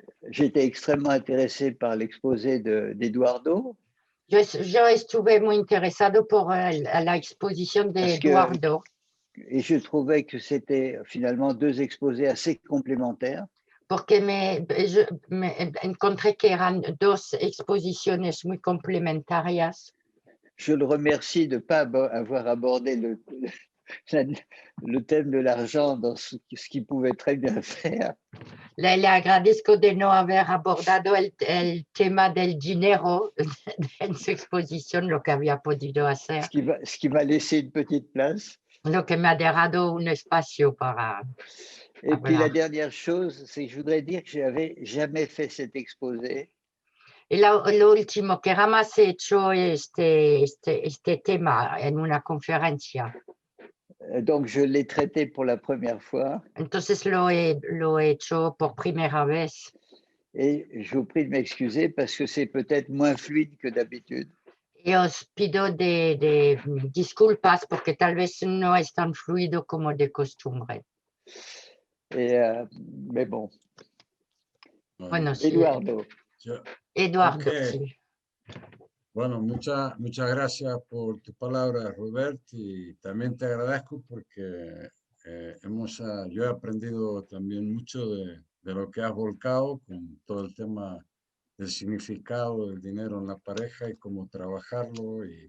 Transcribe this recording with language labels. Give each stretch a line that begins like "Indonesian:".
French: J'étais extrêmement intéressé par l'exposé d'Eduardo.
Spanish: Yo estuve muy interesado por la exposición de Eduardo.
French: Et je trouvais que c'était finalement deux exposés assez complémentaires.
Spanish: Porque me encontré que eran dos exposiciones muy complementarias.
French: Je le remercie de ne pas avoir abordé le thème de l'argent dans ce qu'il pouvait très bien faire.
Spanish: Le agradezco de no haber abordado el tema del dinero en su exposición, lo que había podido hacer.
French: Ce qui m'a laissé une petite place.
Spanish: Lo que me ha dejado un espacio para...
French: Et puis la dernière chose, c'est que je voudrais dire que je n'avais jamais fait cet exposé.
Spanish: Y lo último, que jamás he hecho este tema en una conferencia.
French: Donc je l'ai traité pour la première fois.
Spanish: Entonces lo he hecho por primera vez.
French: Et je vous prie de m'excuser parce que c'est peut-être moins fluide que d'habitude.
Spanish: Y os pido de disculpas porque tal vez no es tan fluido como de costumbre.
French: Mais bon,
Spanish: Bueno, sí, Eduardo. Eduardo, Ok. sí. Bueno, muchas gracias por tu palabra, Robert, y también te agradezco porque yo he aprendido también mucho de lo que has volcado con todo el tema del significado del dinero en la pareja y cómo trabajarlo.